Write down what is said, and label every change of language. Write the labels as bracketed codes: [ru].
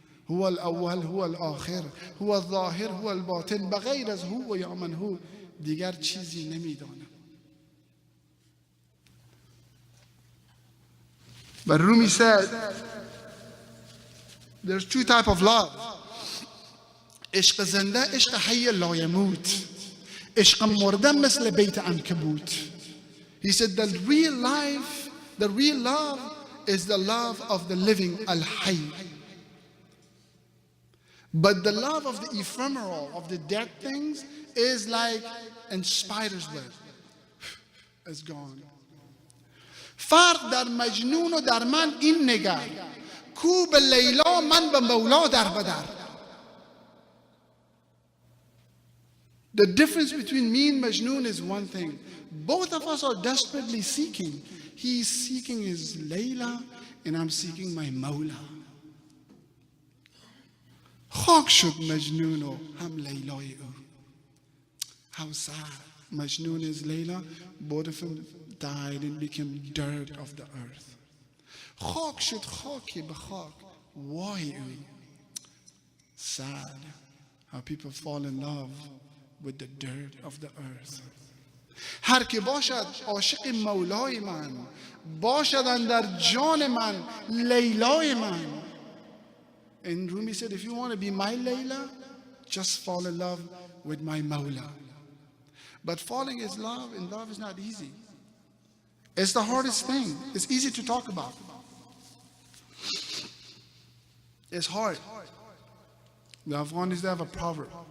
[ar] هو الأول هو الآخر هو الظاهر هو الباطن [fa] بغیر از هو یا من هو دیگر چیزی نمیدانم. [en] But Rumi said there's two types of love. [fa] عشق زنده عشق [ar] حی لا يموت. [fa] عشق مرده مثل بیت عنکبوت. [en] He said the real love is the love of the living al-hayy. But the love of the ephemeral, of the dead things, is like a spider's web. It's gone. [fa] فرق در مجنون و در من این نگر کو به لیلا من به مولا در بدر. [en] The difference between me and Majnun is one thing. Both of us are desperately seeking. He is seeking his Layla and I'm seeking my Mawla. [fa] خاک شد مجنون و هم لیلای او. [en] How sad. Majnun is Layla. Both of them died and became dirt of the earth. [fa] خاک شد خاکی به خاک. [en] Why [fa] او? [en] Sad how people fall in love with the dirt of the earth. [fa] هر که باشد عاشق مولای من، باشد اندر جان من لیلای من. [en] And Rumi said, if you want to be my Layla, just fall in love with my Mawla. But falling in love is not easy. It's the hardest thing. It's easy to talk about. It's hard. The Afghanis, they have a proverb.